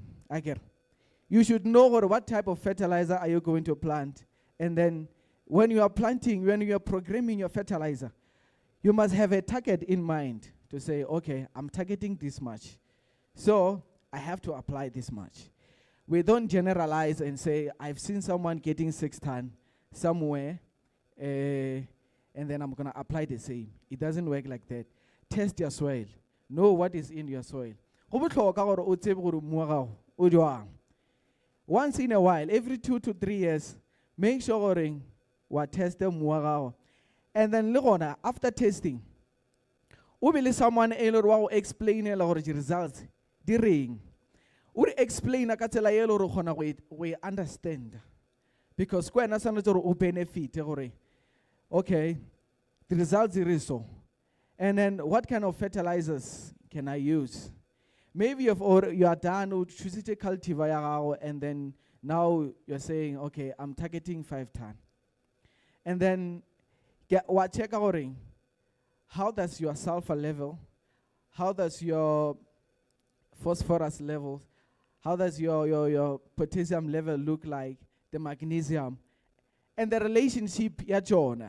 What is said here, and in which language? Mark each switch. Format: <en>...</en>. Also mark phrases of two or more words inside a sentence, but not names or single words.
<en>Again, you should know what type of fertilizer are you going to plant, and then when you are planting, when you are programming your fertilizer, you must have a target in mind to say, okay, I'm targeting this much, so I have to apply this much. We don't generalize and say, I've seen someone getting 6 ton somewhere, and then I'm going to apply the same. It doesn't work like that. Test your soil. know what is in your soil.</en> <tn>Go botlhokwa gore o tsebe gore mmu wa gago o jwang.</tn> <en>Once in a while, every 2 to 3 years, make sure</en> <tn>gore wa test mmu wa gago.</tn> <en>And then</en> <tn>le gona,</tn> <en>after testing,</en> <tn>o be le someone e le gore wa go explainela gore di results di reng. O re explaina ka tsela e le gore o kgona go e understand. Because kwena tshwanetse gore o benefit gore,</tn> <en>okay, the results are so. And then what kind of fertilizers can I use? Maybe you are done with choosing cultivar and then now you're saying, okay, I'm targeting 5 ton. And then check out how does your sulfur level, how does your phosphorus level, how does your potassium level look like, the magnesium, and the relationship ya Jonah.</en>